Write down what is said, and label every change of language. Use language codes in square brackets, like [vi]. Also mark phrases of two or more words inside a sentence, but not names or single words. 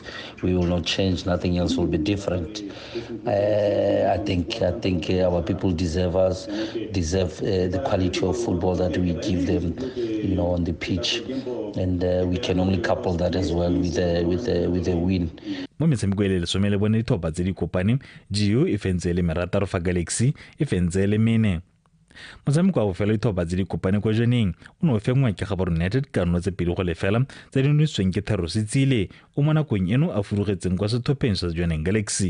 [en] We will not change, nothing else will be different. I think our people deserve the quality of football that we give them, on the pitch, and we can only couple that as well with a win. [tn] Mo metshameko e le lesome le bone dithopa tse di kopane GU e fentse le Merataro fa Galaxy e fentse le Mene. Motshameko wa bofelo dithopa tse di kopane kwa Jwaneng o ne o fengwa ke Gaborone United ka no tse 2-0 tse di nwesweng ke Thero Setsile o mo nakong eno a furugetseng kwa sethopheng sa Jwaneng Galaxy.